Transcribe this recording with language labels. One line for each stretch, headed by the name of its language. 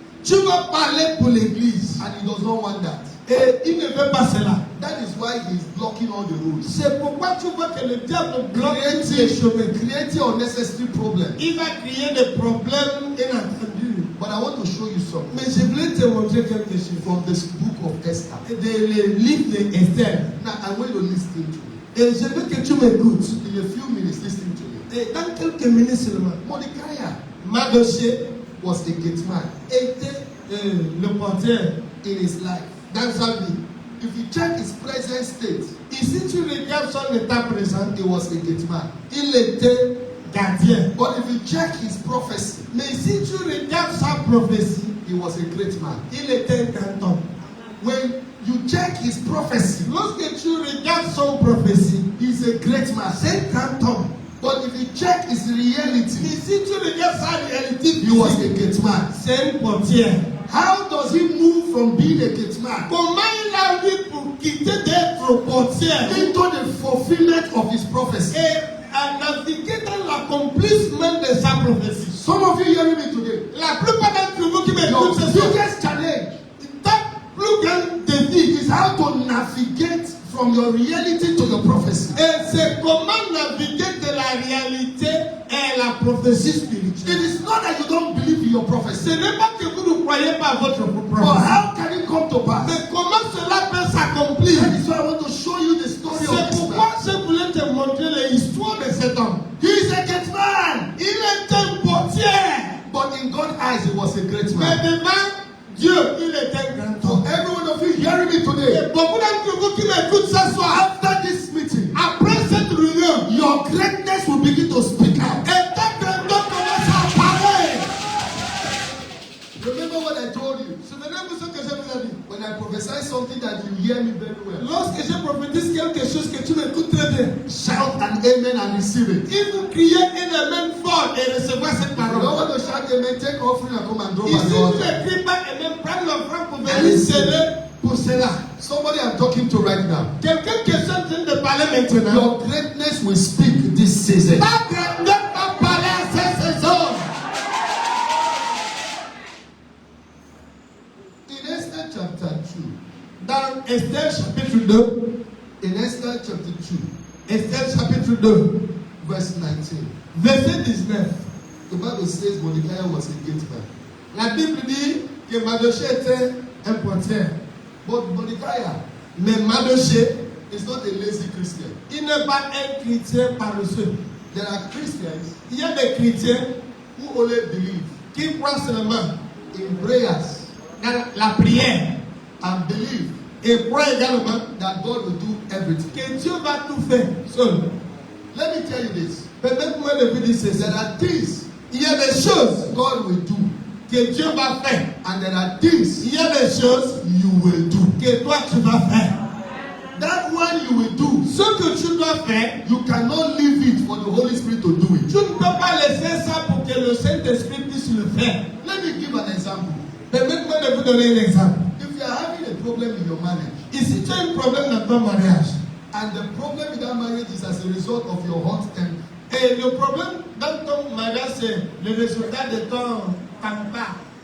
French: tu vas parler pour l'église.
English: And he does not want that.
French: Et il ne veut pas cela.
English: That is why he is blocking all the roads.
French: C'est pourquoi tu vois que le diable bloque tous les chemins.
English: Creating unnecessary problems.
French: Il va créer des problèmes inattendus.
English: But I want to show you something
French: Mais je voulais te montrer quelque chose.
English: from this book of Esther.
French: Le livre d'Esther.
English: Now I want you to listen to me.
French: Et je veux que tu m'écoutes.
English: In a few minutes, listen to me.
French: Et dans quelques minutes seulement,
English: Mordecai
French: Mardochée
English: was a gate man
French: était le porteur
English: in his life.
French: dans sa vie.
English: If you check his present state,
French: Et si tu regardes son état présent,
English: he was a gate man.
French: il était gardien.
English: But if you check his prophecy,
French: Mais si tu regardes sa prophétie,
English: he was a great man.
French: il était un grand homme.
English: When you check his prophecy,
French: Lorsque tu regardes son prophétie,
English: he's a great man.
French: c'est un grand homme.
English: But if you check his reality,
French: Mais si tu regardes sa réalité
English: he was a
French: physique,
English: gate man.
French: c'est un portier.
English: How does he move from being a gate man
French: Comment il a vu pour quitter d'être portier
English: into the fulfillment of his prophecy?
French: et à naviguer dans l'accomplissement de sa prophétie?
English: Some of you hearing me today,
French: La plupart d'entre vous qui
English: your
French: m'écoutent ce soir,
English: biggest challenge
French: ta plus grande défi,
English: is how to navigate from your reality to your prophecy.
French: et c'est comment naviguer de la réalité et la prophétie
English: It
French: spirituelle.
English: is not that you don't believe in your
French: Ce
English: prophecy,
French: n'est pas que vous ne croyez pas à votre
English: but
French: prophétie.
English: how can it come to pass?
French: Mais comment cela peut s'accomplir?
English: That is why I want to show you the story of
French: C'est
English: this
French: pourquoi
English: man.
French: je voulais te montrer l'histoire de cet homme.
English: He is a gate man,
French: Il est un portier,
English: but in God's eyes, he was a great
French: mais
English: man.
French: devant Dieu, il est un grand
English: For
French: homme.
English: every one of you hearing me today,
French: Et beaucoup d'entre vous qui m'écoutent ce soir,
English: after this meeting,
French: après cette réunion,
English: your greatness will begin to speak out.
French: et ta grandeur commence à parler.
English: Remember what I told you.
French: Souvenez-vous ce que je vous ai dit.
English: When I prophesy something that you hear me very well,
French: Lorsque je prophétise quelque chose que tu m'écoutes très bien,
English: shout an amen and receive it.
French: il faut crier un amen fort et recevoir cette
English: If you don't
French: parole.
English: want to shout amen, take offering and come and drop
French: Ici,
English: at the
French: tu
English: altar.
French: ne cries pas et même prends l'offrande pour venir sceller pour cela.
English: Somebody I'm talking to right now.
French: Quelqu'un qui est en train de parler maintenant.
English: Your greatness will speak this season.
French: Ta grandeur va parler à cette saison.
English: In Esther chapter 2,
French: Dans Esther chapitre 2,
English: in Esther chapter 2,
French: Esther chapitre 2,
English: verse 19,
French: verset 19,
English: the Bible says Mordecai was a gate man.
French: la Bible dit que Mardochée était un portier.
English: But Mordecai
French: Mais Mardochée,
English: is not a lazy Christian.
French: il n'est pas un chrétien paresseux.
English: There are Christians
French: Il y a des chrétiens
English: who only believe
French: qui croient seulement
English: in prayers
French: dans la prière
English: and believe
French: et croient également
English: that God will do everything.
French: que Dieu va tout faire seul.
English: Let me tell you this.
French: Peut-être moi de vous dire ceci.
English: There are things
French: Il y a des choses
English: God will do,
French: que Dieu va faire.
English: and there are things
French: Il y a des choses
English: you will do.
French: que toi tu vas faire.
English: That one you will do,
French: Ce que tu dois faire,
English: you cannot leave it for the Holy Spirit to do it.
French: tu ne peux pas laisser ça pour que le Saint-Esprit puisse le faire.
English: Let me give an example.
French: Permettez-moi de vous donner un exemple.
English: If you are having a problem in your marriage,
French: Ici, tu as un problème dans ton mariage.
English: and the problem with that marriage is as a result of your hot temper,
French: Et le problème dans ton mariage, c'est le résultat de ton tempérament.